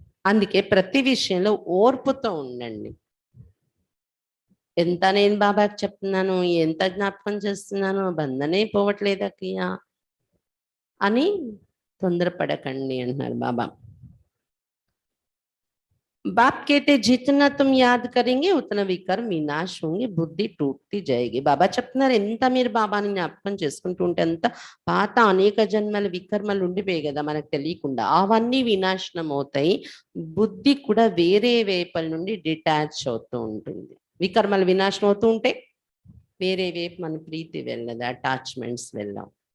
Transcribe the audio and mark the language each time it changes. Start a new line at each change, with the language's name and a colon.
Telugu: అందుకే ప్రతి విషయంలో ఓర్పుతో ఉండండి. ఎంత నేను బాబాకి చెప్తున్నాను, ఎంత జ్ఞాపకం చేస్తున్నాను, బంధనే పోవట్లేదా క్రియా అని తొందరపడకండి అంటున్నారు బాబా.
Hindi: बाप कहते जितना तुम याद करेंगे उतना विकर्म विनाश होंगे, बुद्धि टूटती जाएगी.
Telugu: బాబా చెప్తున్నారు ఎంత మీరు బాబాని జ్ఞాపకం చేసుకుంటూ ఉంటే అంత పాత అనేక జన్మల వికర్మలు ఉండిపోయి కదా మనకు తెలియకుండా, అవన్నీ వినాశనం అవుతాయి. బుద్ధి కూడా వేరే వైపుల నుండి డిటాచ్ అవుతూ ఉంటుంది. వికర్మలు వినాశనం అవుతూ ఉంటే వేరే వైపు మన ప్రీతి వెళ్ళదు, అటాచ్మెంట్స్ వెళ్ళాం.